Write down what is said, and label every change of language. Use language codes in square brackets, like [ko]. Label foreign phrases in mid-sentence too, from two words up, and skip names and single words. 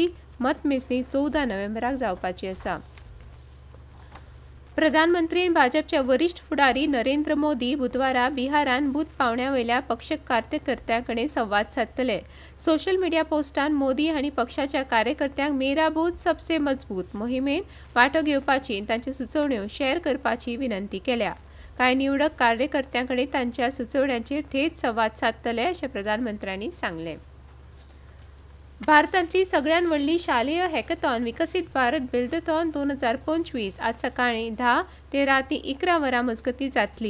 [kok] मतमेजणी 14 नोव्हेंबराक जावपाची आसा। प्रधानमंत्री आनी भाजपचे वरिश्ठ फुडारी नरेंद्र मोदी बुधवारा बिहारान बूथ पावंड्या वयल्या पक्ष कार्यकर्त्यां कडेन संवाद साधतले। [en] social media [kok] पोस्टान मोदी हांणी पक्षाच्या कार्यकर्त्यांक मेरा बूथ सबसे मजबूत मोहिमेन वांटो घेवपाची तांच्यो सुचोवण्यो शेअर करपाची विनंती केल्या। कांय निवडक कार्यकर्त्यां कडेन तांच्या सुचोवण्यांचेर थेट संवाद साधतले अशें प्रधानमंत्र्यांनी सांगलें। भारतांतली सगळ्यांत व्हडली शालेय हॅकेथॉन विकसीत भारत बिल्डथॉन 2025 आज सकाळीं 10 ते रातीं 11 वरां मजगतीं जातली।